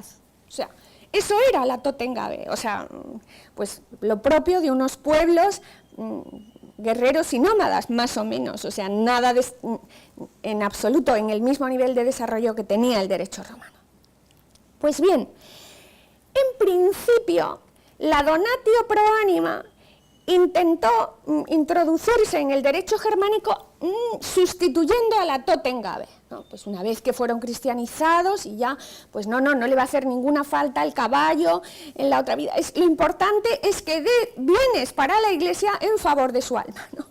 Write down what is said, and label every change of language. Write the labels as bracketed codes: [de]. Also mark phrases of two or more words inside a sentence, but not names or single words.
[es] O sea, eso era la totengabe, o sea, pues lo propio de unos pueblos guerreros y nómadas, más o menos, o sea, nada en absoluto en el mismo nivel de desarrollo que tenía el derecho romano. Pues bien, en principio, la [la] donatio pro anima [es] intentó introducirse en el derecho germánico sustituyendo a la totengabe. ¿no? Pues una vez que fueron cristianizados y ya, pues no le va a hacer ninguna falta el caballo en la otra vida. Lo importante es que dé bienes para la Iglesia en favor de su alma, ¿no?